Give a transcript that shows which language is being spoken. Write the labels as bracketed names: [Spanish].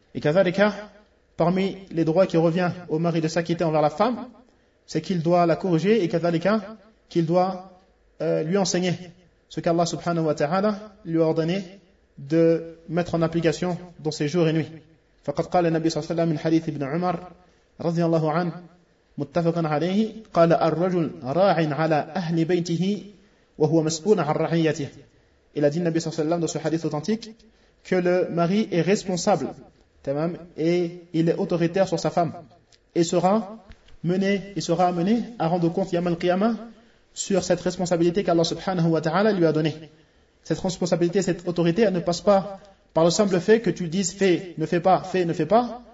[French] Et qu'à ça, parmi les droits qui revient au mari de s'acquitter envers la femme, c'est qu'il doit la corriger et kadhalika, qu'il doit lui enseigner ce qu'Allah [Arabic] subhanahu wa ta'ala [French] lui a ordonné de mettre en application dans ses jours et nuits. [Arabic] Faqad qala an-nabi sallallahu alayhi wa sallam min hadith ibn Umar radiyallahu anhu متفق عليه قال الرجل راع على أهل بيته وهو مسؤول عن رعيته. [French] Il a dit Nabi [Arabic] sallallahu alayhi wa sallam [French] dans ce hadith authentique que le mari est responsable et il est autoritaire sur sa femme et sera amené à rendre compte yawm al-qiyama sur cette responsabilité qu'Allah [Arabic] subhanahu wa ta'ala [French] lui a donnée. Cette responsabilité, cette autorité, elle ne passe pas par le simple fait que tu dises fais, ne fais pas.